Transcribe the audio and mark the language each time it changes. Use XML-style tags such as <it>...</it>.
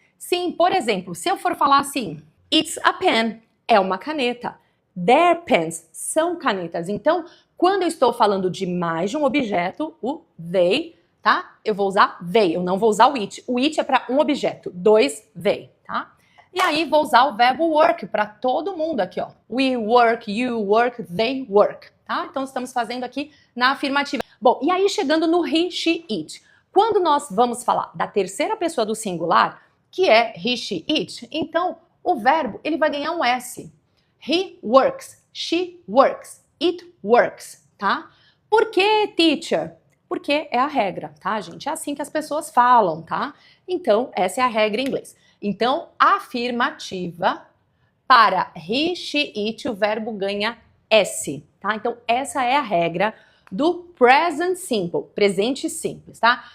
<pt>Sim, por exemplo, se eu for falar assim,</pt> <en>it's a pen,</en> <pt>é uma caneta.</pt> <en>Their pens,</en> <pt>são canetas. Então, quando eu estou falando de mais de um objeto, o they, tá? Eu vou usar they, eu não vou usar o it. O it é para um objeto, dois they, tá? E aí vou usar o verbo work para todo mundo aqui, ó.</pt> <en>We work, you work, they work, tá?</en> <pt>Então estamos fazendo aqui na afirmativa. Bom, e aí chegando no he, she, it. Quando nós vamos falar da terceira pessoa do singular, que é he, she, it, então o verbo ele vai ganhar um S.</pt> <en>He works, she works, it works, tá?</en> <pt>Por que, teacher? Porque é a regra, tá, gente? É assim que as pessoas falam, tá? Então, essa é a regra em inglês. Então, afirmativa, para he, she, it, o verbo ganha S, tá? Então, essa é a regra do present simple, presente simples, tá?</pt>